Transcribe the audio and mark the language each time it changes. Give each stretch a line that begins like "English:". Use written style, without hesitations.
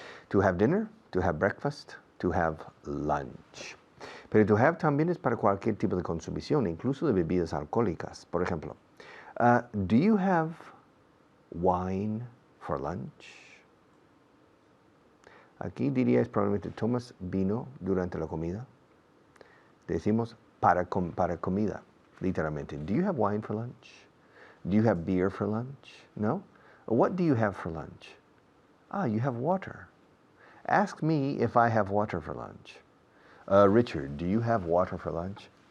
English: To have dinner, to have breakfast, to have lunch.
Spanish: Pero to have también es para cualquier tipo de consumición, incluso de bebidas alcohólicas. Por ejemplo,
English: do you have wine for lunch?
Spanish: Aquí diríais probablemente, ¿tomas vino durante la comida? Decimos para comida, literalmente.
English: Do you have wine for lunch? Do you have beer for lunch? No? What do you have for lunch? You have water. Ask me if I have water for lunch. Richard, do you have water for lunch?